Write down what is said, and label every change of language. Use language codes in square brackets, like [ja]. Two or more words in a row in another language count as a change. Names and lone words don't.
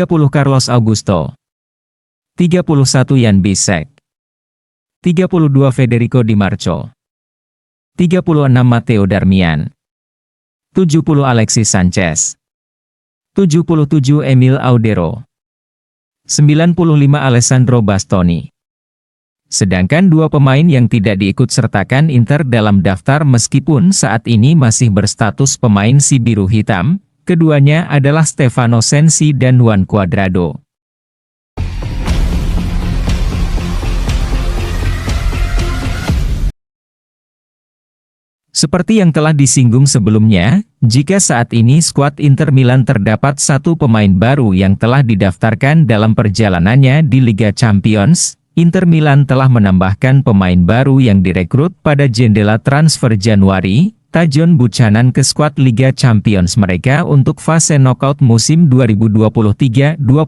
[id] Carlos Augusto. 31. Jan Bisek. 32. Federico Di Marco. 36. Matteo Darmian. 70. Alexis Sanchez. 77. Emil Audero. 95. Alessandro Bastoni. Sedangkan 2 pemain yang tidak diikut-sertakan Inter dalam daftar meskipun saat ini masih berstatus pemain si biru hitam, keduanya adalah Stefano Sensi dan Juan Cuadrado. Seperti yang telah disinggung sebelumnya, jika saat ini skuad Inter Milan terdapat 1 pemain baru yang telah didaftarkan dalam perjalanannya di Liga Champions, Inter Milan telah menambahkan pemain baru yang direkrut pada jendela transfer Januari, Tajon Buchanan ke skuad Liga Champions mereka untuk fase knockout musim 2023-24.